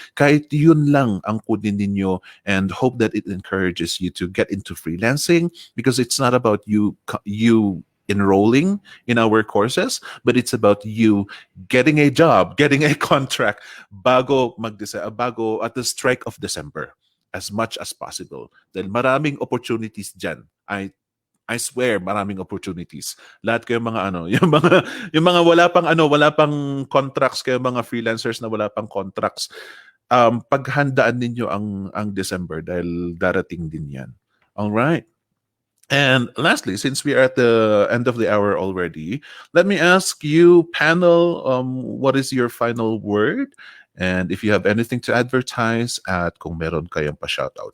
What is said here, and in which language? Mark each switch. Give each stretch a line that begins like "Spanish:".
Filipino: Kahit yun lang ang kunin ninyo
English: and hope that it encourages you to get into freelancing, because it's not about you enrolling in our courses, but it's about you getting a job, getting a contract bago at the strike of December as much as possible.
Filipino: Dahil maraming opportunities dyan.
English: I swear,
Filipino: maraming opportunities. Lahat kayo mga yung mga wala pang contracts, kayo mga freelancers na wala pang contracts, paghandaan ninyo ang December dahil darating din yan.
English: All right. And lastly, since we are at the end of the hour already, let me ask you, panel, what is your final word? And if you have anything to advertise
Filipino: at kung meron kayong pa-shoutout.